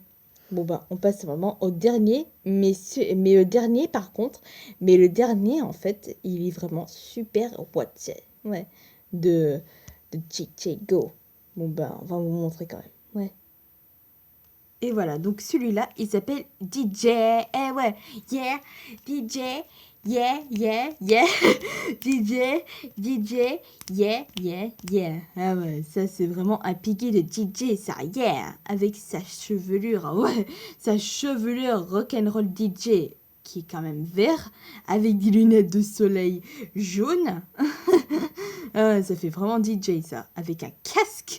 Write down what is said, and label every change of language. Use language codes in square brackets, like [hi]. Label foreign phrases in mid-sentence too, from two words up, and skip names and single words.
[fr] Bon, bah, on passe vraiment au dernier, mais le dernier, par contre, en fait, il est vraiment super watché. Ouais. De, de JJ Go. Bon, bah, on va vous montrer quand même. Ouais. Et voilà, donc celui-là, il s'appelle DJ. Eh ouais, [en] yeah, DJ, yeah, yeah, yeah. DJ, yeah, yeah, yeah. [fr] Ah ouais, ça c'est vraiment un piqué de DJ, ça, yeah. Avec sa chevelure, ah ouais, sa chevelure rock'n'roll DJ, qui est quand même vert, avec des lunettes de soleil jaunes. Ah, ça fait vraiment DJ ça, avec un casque.